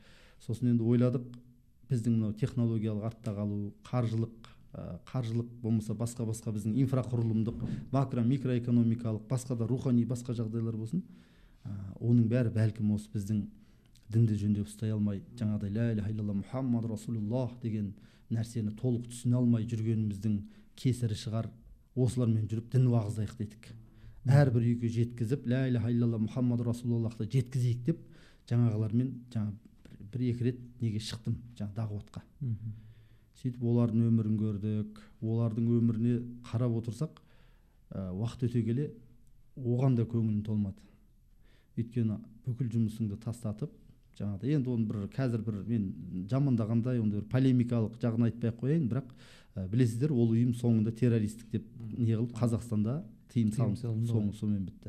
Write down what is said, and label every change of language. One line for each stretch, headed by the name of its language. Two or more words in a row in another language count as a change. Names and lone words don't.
Kazakh: Сосын енді ойладық, біздің мынау технологиялық артта қалу, қаржылық болмаса басқа біздің инфрақұрылымдық, микроэкономикалық, басқа да рухани басқа жағдайлар болсын, оның бәрі бәлкім осы біздің дінді жөндеп ұстай алмай, жаңағыдай
Arabic: لا إله إلا الله محمد رسول الله
Kazakh: деген нәрсені толық түсіне алмай жүргеніміздің кесірі шығар. Осылармен жүріп дін уағыздайық дедік. Әрбір үйге жеткізіп
Arabic: لا إله إلا الله محمد
Kazakh: Расулуллахты жеткізейік деп жаңағылармен бір-екі рет неге шықтым, дағуатқа. Сөйтіп олардың өмірін көрдік. Олардың өміріне қарап отырсақ, уақыт өте келе оған да көңілім толмады. Өйткені бүкіл жұмысыңды тастатып, енді оны қазір мен жамандағандай, онда полемикалық жағын айтпай қояйын, бірақ білесіздер, ол ұйым соңында террористік деп не қылып Қазақстанда тыйым салынды, сонымен бітті.